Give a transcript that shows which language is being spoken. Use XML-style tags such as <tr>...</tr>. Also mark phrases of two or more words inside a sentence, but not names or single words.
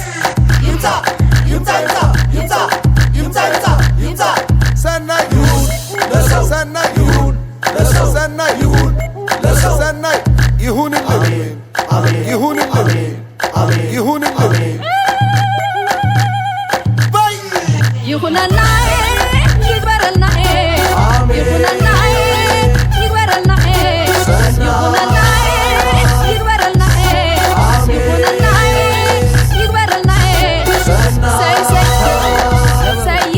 <ti>ይምጣ ይምጣ ይምጣ ይምጣ ይምጣ ይምጣ ይምጣ</ti> <am>ሰናይ ይሁን ለሰው ሰናይ ይሁን ለሰው ሰናይ ይሁን ለሰው ሰናይ ይሁንልን አሜን አሜን ይሁንልን አሜን አሜን ይሁንልን አሜን በይ</am> <ti>ይሁነና ይግበረልና ይሁነና ይግበረልና ይሁነና ይግበረልና ይሁነና ይግበረልና ሰይ ሰይ ሰይ</ti>